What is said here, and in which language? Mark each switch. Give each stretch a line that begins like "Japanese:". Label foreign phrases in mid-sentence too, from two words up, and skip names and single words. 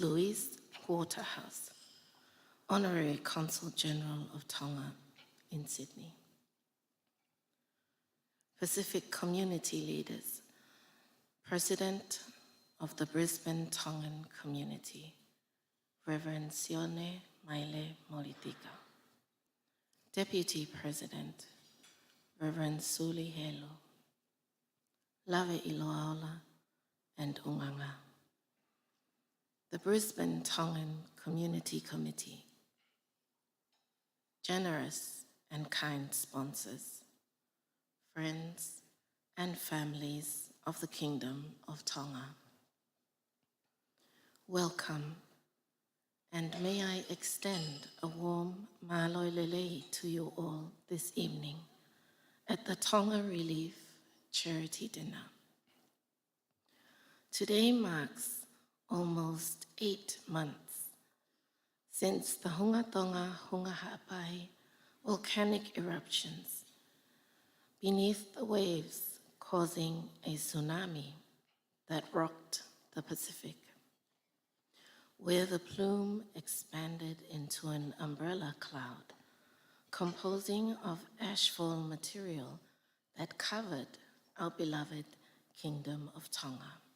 English: Louise Waterhouse, Honorary Consul General of Tonga in Sydney, Pacific Community Leaders, President of the Brisbane Tongan Community, Reverend Sione Maile Molitika, Deputy President, Reverend Suli Helo, Lave Iloaola and Unganga, the Brisbane Tongan Community Committee, generous and kind sponsors, friends and families of the Kingdom of Tonga. Welcome, and may I extend a warm
Tongan: maloi lelei
English: to you all this evening at the Tonga Relief Charity Dinner. Today marks almost 8 months since the Hunga Tonga Hunga Ha'apai volcanic eruptions beneath the waves causing a tsunami that rocked the Pacific, where the plume expanded into an umbrella cloud composing of ashfall material that covered our beloved Kingdom of Tonga.